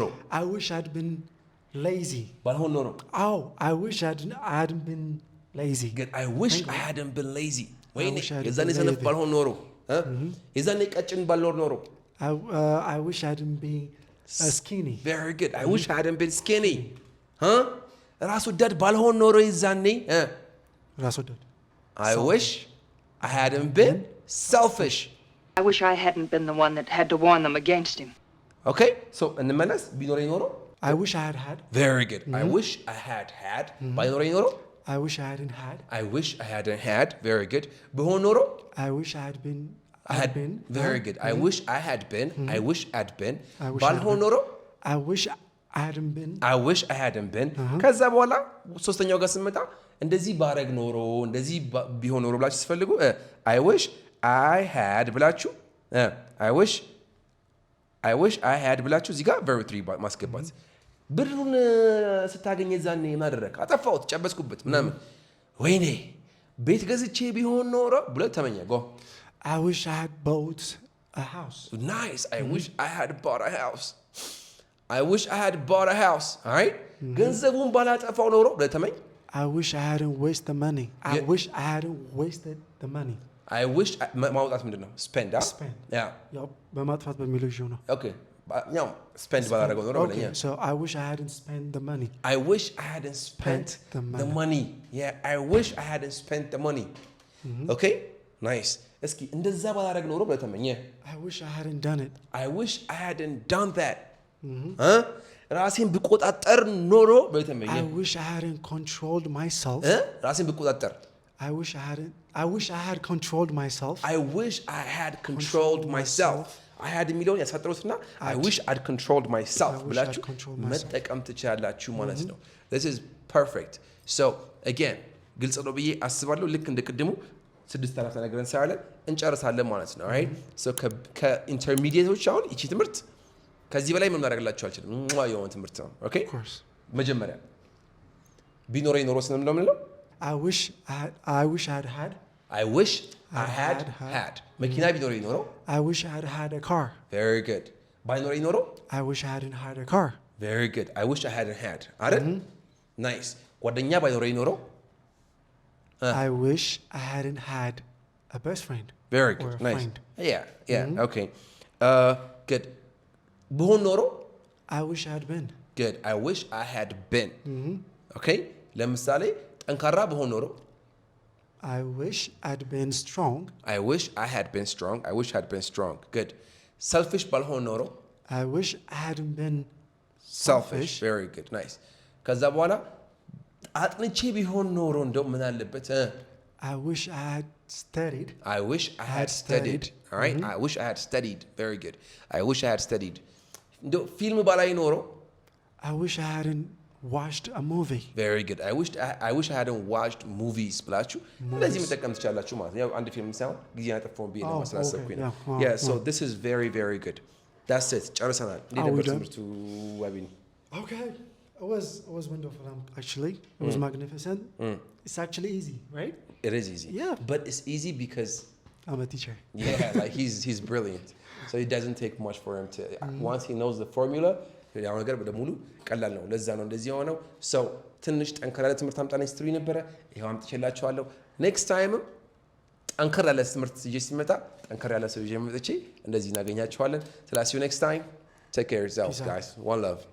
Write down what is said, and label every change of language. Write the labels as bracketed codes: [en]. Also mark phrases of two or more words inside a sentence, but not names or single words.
[en] I wish I'd been lazy [am] ባልሆን ኖሮ [en] I wish I hadn't been lazy good I wish I hadn't been lazy [am] ወይኔ የዛኔ ሰነፍ ባልሆን ኖሮ የዛኔ ቀጭን ባልኖር ኖሮ [en] I wish I hadn't been skinny very good I wish I hadn't been skinny [am] ራስ ወዳድ ባልሆን ኖሮ የዛኔ ራስ ወዳድ [en] I wish I hadn't been selfish I wish I hadn't been the one that had to warn them against him. okay so [am] እንመለስ ቢኖረኝ ኖሮ [en] I wish I had very good I wish I had [am] ባይኖረኝ ኖሮ [en] I wish I hadn't had I wish I hadn't had very good [am] በሆን ኖሮ [en] I wish I had been very good I wish I had been I wish I'd been [am] ባልሆን ኖሮ [en] I wish I hadn't been [am] I wish I hadn't been ከዛ በኋላ ሶስተኛው ጋር ስንመጣ እንደዚህ ባረግ ኖሮ እንደዚህ ቢሆን ኖሮ ብላችሁ ሲፈልጉ [en] I wish I had [am] ብላችሁ [en] I wish I had [am] ብላችሁ እዚህ ጋር verb 3 ማስገባት ብሩን ስታገኝ የዛኔ ማድረግ አጠፋሁት ጨበስኩበት ምናምን ወይኔ ቤት ገዝቼ ቢሆን ኖሮ ብለ ተመኘ go [en] I wish I had bought a house nice I wish I had bought a house I wish I had bought a house all right [am] ገንዘቡን ባላጠፋው ኖሮ ብለ ተመኝ [en] I wish I hadn't wasted the money I wish I hadn't wasted the money I wish [am] ማውጣት ምንድነው spend [en] spend yeah [am] ያው በማጥፋት በሚለው ይዤው ነው okay ያው spend ባላረገው ኖሮ ብለኛ [en] so I wish I hadn't spent the money I wish I hadn't spent the money yeah I wish I hadn't spent the money okay nice [am] እስኪ እንደዛ ባላረግ ኖሮ ብለ ተመኘ [en] I wish I hadn't done it I wish I hadn't done that [am] ራሴን ብቆጣጠር ኖሮ ብለ ተመኘ [en] I wish I hadn't controlled myself [am] ራሴን ብቆጣጠር [en] I wish I had controlled myself I wish I had controlled myself I had [am] የሚለውን ያሳጥሩትና [en] I wish I'd controlled myself [am] ብላችሁ መጠቀም ትችላላችሁ ማለት ነው [en] this is perfect so again [am] ግልጽ ነው ብዬ አስባለሁ ልክ እንደቀድሙ 6 አራት ነገር እንሰራለን እንጨርሳለን ማለት ነው [en] right so [am] ከኢንተርሚዲየቶች አሁን እቺ ትምህርት ከዚህ በላይ ምን ማድረግላችሁ አልችልም የሆነ ትምህርት ነው okay [en] of course [am] መጀመሪያ ቢኖረኝ ኖሮ ስለምንለው [en] I wish I had I wish I had [am] መኪና ቢኖረኝ ኖሮ [en] I wish I had a car very good [am] ባይኖረኝ ኖሮ [en] I wish I hadn't had a car very good I wish I hadn't had አይደል nice [am] ጓደኛ ባይኖረኝ ኖሮ [en] I wish I hadn't had a best friend very good nice friend. yeah okay good [am] በሆን ኖሮ [en] I wish I had been good I wish I had been okay [am] ለምሳሌ ጠንካራ በሆን ኖሮ [en] I wish I'd been strong I wish I had been strong I wish I had been strong good selfish [am] ባልሆን ኖሮ [en] I wish I hadn't been selfish very good nice [am] ከዛ በኋላ አጥንቼ ቢሆን ኖሮ እንደው ምን አለበት [en] I wish I had studied I wish I had studied all right I wish I had studied very good I wish I had studied [am] እንደው ፊልም ባላይ ኖሮ [en] I wish I hadn't watched a movie very good I wish I hadn't watched movies [am] ብላችሁ እንደዚህ መጠቀም ትችላላችሁ ማለት ነው ያው አንድ ፊልም ሳይሆን ጊዜ ያጠፋውን ቢሆን ማስላሰብኩኝ ነው [en] yeah so this is very very good that's it [am] ጨርሰናል እንዴ ነበር ትምህርቱ ወቢን [en] okay it was wonderful actually it was magnificent it's actually easy right it is easy yeah but it's easy because I'm a teacher yeah like he's brilliant so it doesn't take much for him to once he knows the formula [am] ያው ነገር በደሙሉ ቀላል ነው ለዛ ነው እንደዚህ የሆነው so ትንሽ ጠንከር ያለ ትምህርት አምጣና ሂስትሪ ነበረ ይሄው አምጥቼላችኋለሁ [en] next time [am] ጠንከር ያለ ትምህርት ይዤ ሲመጣ ጠንከር ያለ ሰው ይዤ መጥቼ እንደዚህ እናገኛችኋለን ስለዚህ [en] next time Take care of yourselves, Peace out. guys. One love.